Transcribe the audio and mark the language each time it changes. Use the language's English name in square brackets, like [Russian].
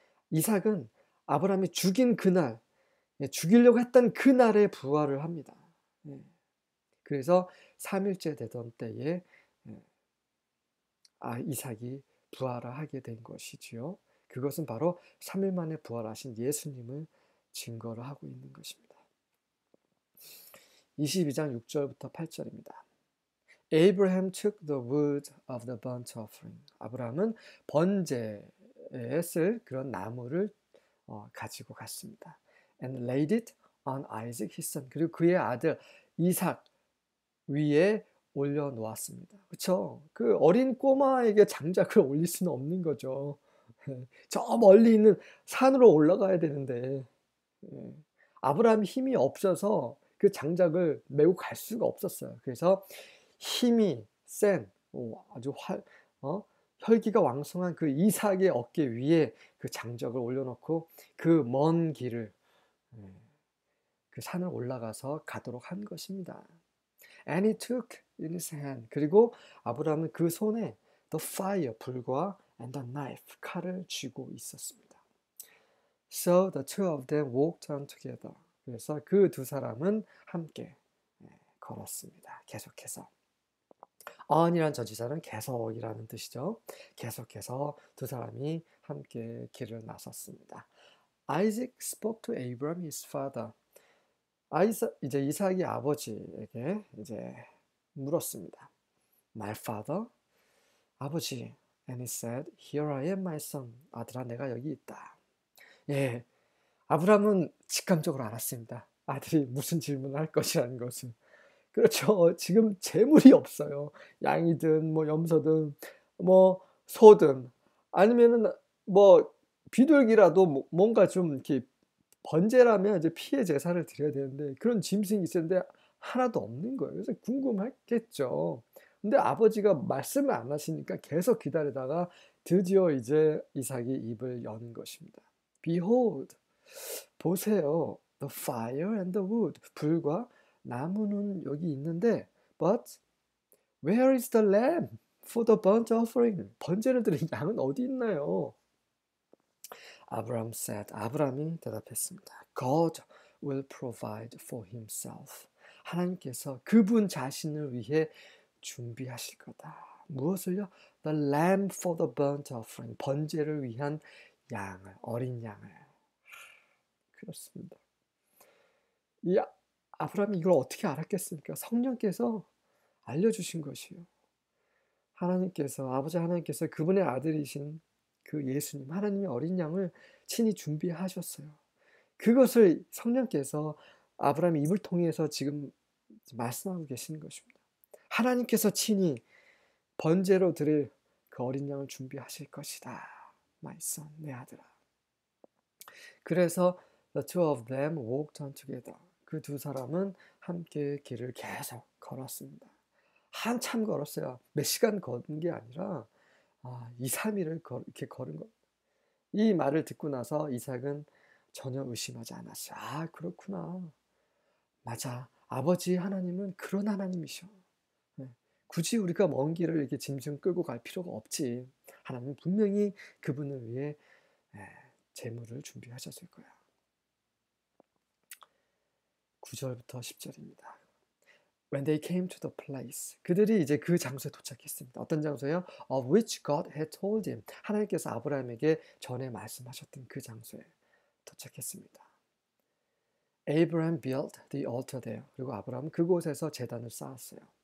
[Korean] 이삭은 아브라함이 죽인 그날, 죽이려고 했던 그날에 부활을 합니다. 예. 그래서 3일째 되던 때에 이삭이 부활을 하게 된 것이지요. 그것은 바로 3일 만에 부활하신 예수님을 증거를 하고 있는 것입니다. 22장 6절부터 8절입니다. [English] Abraham took the wood of the burnt offering. [Korean] 아브라함은 번제에 쓸 그런 나무를 가지고 갔습니다. [English] And laid it on Isaac his son. [Korean] 그리고 그의 아들 이삭 위에 올려놓았습니다. 그렇죠? 그 어린 꼬마에게 장작을 올릴 수는 없는 거죠. 저 멀리 있는 산으로 올라가야 되는데 아브라함이 힘이 없어서 그 장작을 메고 갈 수가 없었어요. 그래서 힘이 센 아주 혈기가 왕성한 그 이삭의 어깨 위에 그 장작을 올려놓고 그 먼 길을 그 산을 올라가서 가도록 한 것입니다. [English] And he took in his hand. [Korean] 그리고 아브라함은 그 손에 [English] the fire, [Korean] 불과 [English] and the knife, [Korean] 칼을 쥐고 있었습니다. [English] So the two of them walked on together. [Korean] 그래서 그 두 사람은 함께 걸었습니다. 계속해서. on이란 전치사는 계속이라는 뜻이죠. 계속해서 두 사람이 함께 길을 나섰습니다. [English] Isaac spoke to Abraham, his father. [Korean] 이제 이삭이 아버지에게 이제 물었습니다. [English] My father, [Korean] 아버지. [English] And he said, Here I am, my son. [Korean] 아들아, 내가 여기 있다. 예, 아브라함은 직감적으로 알았습니다. 아들이 무슨 질문을 할 것이라는 것을. 그렇죠. 지금 재물이 없어요. 양이든 뭐 염소든 뭐 소든 아니면은 뭐 비둘기라도 뭔가 좀 이렇게 번제라면 이제 피해 제사를 드려야 되는데 그런 짐승이 있었는데 하나도 없는 거예요. 그래서 궁금했겠죠. 근데 아버지가 말씀을 안 하시니까 계속 기다리다가 드디어 이제 이삭이 입을 여는 것입니다. [English] Behold, [Korean] 보세요. [English] The fire and the wood. [Korean] 불과 나무는 여기 있는데, [English] but where is the lamb for the burnt offering? [Korean] 번제를 드린 양은 어디 있나요? [English] Abraham said. [Korean] 아브라함이 대답했습니다. [English] God will provide for himself. [Korean] 하나님께서 그분 자신을 위해 준비하실 거다. 무엇을요? [English] The lamb for the burnt offering. [Korean] 번제를 위한 양을, 어린 양을. 그렇습니다. 이 아브라함이 이걸 어떻게 알았겠습니까? 성령께서 알려주신 것이요. 하나님께서, 아버지 하나님께서 그분의 아들이신 그 예수님, 하나님의 어린 양을 친히 준비하셨어요. 그것을 성령께서 아브라함의 입을 통해서 지금 말씀하고 계시는 것입니다. 하나님께서 친히 번제로 드릴 그 어린 양을 준비하실 것이다. [English] My son, [Korean] 내 아들아. 그래서 [English] the two of them walked on together. [Korean] 그 두 사람은 함께 길을 계속 걸었습니다. 한참 걸었어요. 몇 시간 걸은 게 아니라 2, 3일을 이렇게 걸은 거. 이 말을 듣고 나서 이삭은 전혀 의심하지 않았어요. 아, 그렇구나. 맞아. 아버지 하나님은 그런 하나님이셔. 네. 굳이 우리가 먼 길을 이렇게 짐승 끌고 갈 필요가 없지. 하나님은 분명히 그분을 위해 재물을 준비하셨을 거야. 9절부터 10절입니다. [English] When they came to the place, [Korean] 그들이 이제 그 장소에 도착했습니다. 어떤 장소예요? [English] Of which God had told him. [Korean] 하나님께서 아브라함에게 전에 말씀하셨던 그 장소에 도착했습니다. [English] Abraham built the altar there. [Korean] 그리고 아브라함은 그곳에서 제단을 쌓았어요.